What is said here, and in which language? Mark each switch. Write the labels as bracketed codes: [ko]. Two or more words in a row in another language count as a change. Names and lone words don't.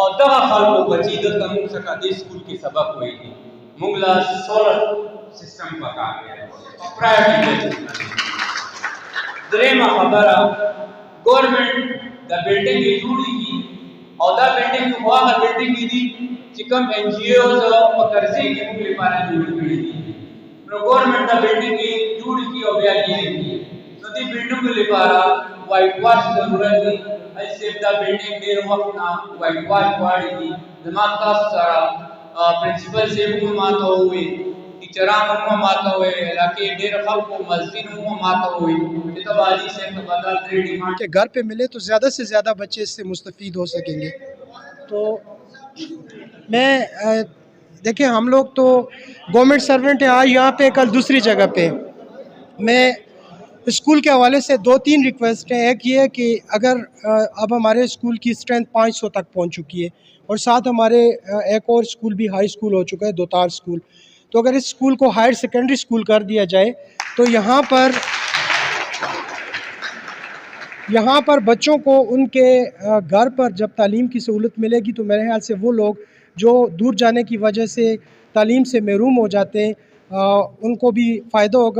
[ps] دغه خلکو بچي دلته موږ څخه دې سکول کې سبق ویلي، موږ له [en] solar system [ps] پکار دی، پرایویټ درېیمه خبره، گورنمنٹ دا بلډینګ یې جوړېږي او دا بلډینګ خو هغه بلډینګ دي چې کوم این جی اوز په قرضې کې موږ لپاره جوړې کړي دي، نو گورنمنٹ دا بلډینګ یې جوړ کړي او بیا یې نو دې بلډینګو لپاره [en] white wash [ps] ضرورت دی. حجي صاحب دا بلډینګ ډېر وخت نه [en] white wash [ps] غواړي دي، زما تاسو سره پرنسپل صاحب هم ماته وویل، ټیچران هم ماته وویل، علاقې ډېر خلکو مسجد هم ماته وویل چې ته به حاجي صاحب ته بدل درې ډیمانډ [ur] کہ گھر پہ ملے تو زیادہ سے زیادہ بچے اس سے مستفید ہو سکیں گے۔ تو میں دیکھیں، ہم لوگ تو [en] government servant [ur] ہیں، آج یہاں پہ کل دوسری جگہ پہ، میں اسکول کے حوالے سے 2-3 ریکویسٹ ہیں۔ ایک یہ ہے کہ اگر اب ہمارے اسکول کی اسٹرینتھ 500 تک پہنچ چکی ہے اور ساتھ ہمارے ایک اور اسکول بھی [en] high school [ur] ہو چکا ہے، دوتار اسکول، تو اگر اس اسکول کو [en] higher secondary school [ur] کر دیا جائے تو یہاں پر بچوں کو ان کے گھر پر جب تعلیم کی سہولت ملے گی تو میرے خیال سے وہ لوگ جو دور جانے کی وجہ سے تعلیم سے محروم ہو جاتے ہیں ان کو بھی فائدہ ہوگا۔